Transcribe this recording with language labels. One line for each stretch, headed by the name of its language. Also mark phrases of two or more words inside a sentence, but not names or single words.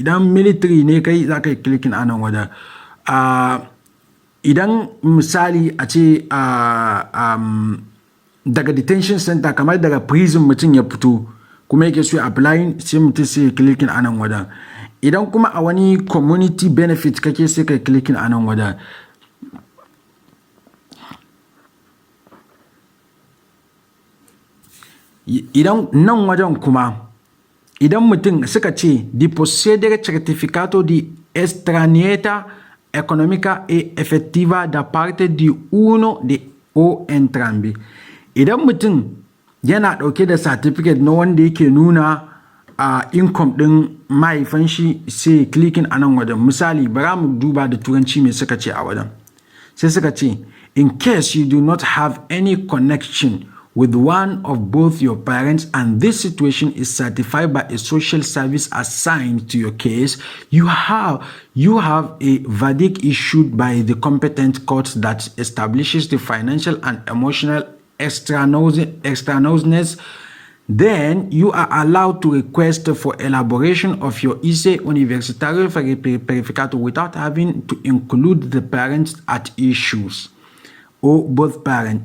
Hausa: Idan military ne kai za ka yi clicking a nan wajen. Idan misali a ce daga
English: detention center,
Hausa: kamar daga prison mutum ya fito kuma yake so applying, sai mutum sai ya clicking a nan wajen. Idan kuma a wani
English: community benefit
Hausa: kake sai ka clicking a nan wajen. Idan nan wajen kuma idan mutum suka ce
Italian: di possedere certificato di estraneità economica e effettiva da parte di uno o entrambi.
Hausa: Idan mutum yana ɗauke da certificate na wanda yake nuna income ɗin mahaifan shi, sai clicking a nan wajen. Misali bara mu duba da turanci me suka ce a wajen. Sai suka ce
English: in case you do not have any connection with one of both your parents and this situation is certified by a social service assigned to your case, you have a verdict issued by the competent court that establishes the financial and emotional extraneousness, then you are allowed to request for elaboration of your ISE Universitario Verificato without having to include the parents at issues or both parents.